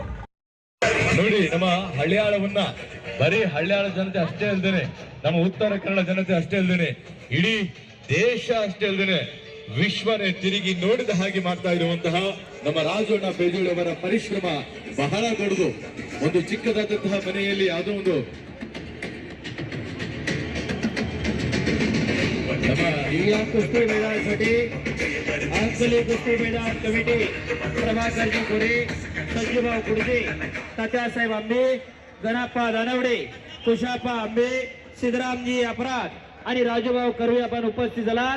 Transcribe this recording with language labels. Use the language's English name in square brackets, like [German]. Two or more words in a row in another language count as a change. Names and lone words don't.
[Kannada] ನೋಡಿ, ನಮ್ಮ ಹಳ್ಯಾಳವನ್ನ ಬರೀ ಹಳ್ಯಾಳ ಜನತೆ ಅಷ್ಟೇ ಅಲ್ದೇನೆ, ನಮ್ಮ ಉತ್ತರ ಕನ್ನಡ ಜನತೆ ಅಷ್ಟೇ ಅಲ್ದೇನೆ, ಇಡೀ ದೇಶ ಅಷ್ಟೇ ಅಲ್ದೇನೆ ವಿಶ್ವನೇ ತಿರುಗಿ ನೋಡಿದ ಹಾಗೆ ಮಾಡ್ತಾ ಇರುವಂತಹ ನಮ್ಮ ರಾಜಣ್ಣ ಪೇಜೋಳಿ ಅವರ ಪರಿಶ್ರಮ ಬಹಳ ದೊಡ್ಡದು. ಒಂದು ಚಿಕ್ಕದಾದಂತಹ ಮನೆಯಲ್ಲಿ ಯಾವುದೋ ಒಂದು [Marathi] जिल्हा कुस्ती मैदानासाठी अंकली कुस्ती मैदान कमिटी प्रभाकरजी गोरे, संजूभाऊ कुडजे, तात्यासाहेब आंबे, गणाप्पा दानवडे, कुशाप्पा आंबे, सिद्धरामजी अपराध आणि राजूभाऊ कर्वे आपण उपस्थित झालात.